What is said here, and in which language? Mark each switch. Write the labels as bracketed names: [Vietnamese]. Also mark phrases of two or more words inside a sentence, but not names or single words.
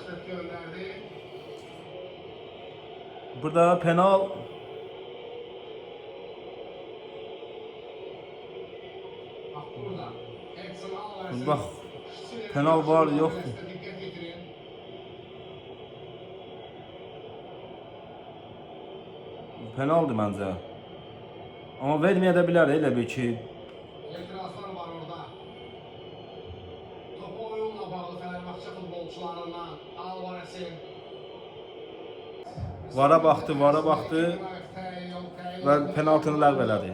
[Turkish] Burada penal. Bak. Penal var yok. Penaldı bence. [Azerbaijani] Ama verməyə də bilər elə bir ki. İtirazlar var orada. Topu oyunla bağlı Fenerbahçe futbolçularından Alvarez'in Vara baxdı və penaltını ləğv elədi.